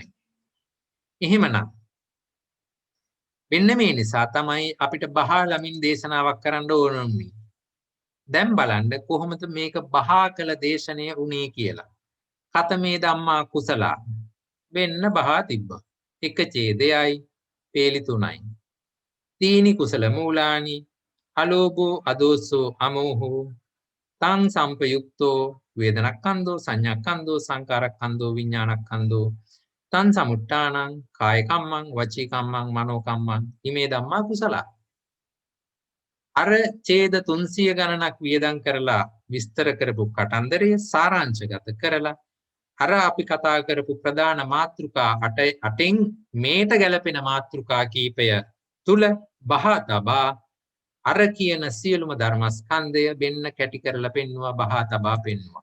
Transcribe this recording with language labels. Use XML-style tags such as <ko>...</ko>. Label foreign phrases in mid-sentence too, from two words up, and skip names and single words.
<si>එහෙමනම් මෙන්න මේ නිසා තමයි අපිට බහා ළමින් දේශනාවක් කරන්න ඕනුනේ. දැන් බලන්න කොහොමද මේක බහා කළ දේශනය උනේ කියලා.</si> <pi>කතමේ ධම්මා කුසලා</pi> <si>වෙන්න බහා තිබ්බා. එක ඡේදයයි පේලි 3යි.</si> <pi>තීනි කුසල මූලානි අලෝභෝ අදෝසෝ අමෝහෝ තං සම්පයුක්තෝ වේදනක්ඛන්தோ සංඥාක්ඛන්தோ සංකාරක්ඛන්தோ විඥානක්ඛන්தோ තං සමුට්ඨානං කාය කම්මං වචී කම්මං මනෝ කම්මං ඉමේ ධම්මා කුසලා.</pi> <si>අර ඡේද 300 ගණනක් වියදම් කරලා විස්තර කරපු කතන්දරය සාරාංශගත කරලා අර අපි කතා කරපු ප්‍රධාන මාතෘකා 8න් මේට ගැලපෙන මාතෘකා කීපය තුල බහා තබා අර කියන සියලුම ධර්මස්කන්ධය වෙන්න කැටි කරලා පෙන්නවා, බහා තබා පෙන්නවා.</si>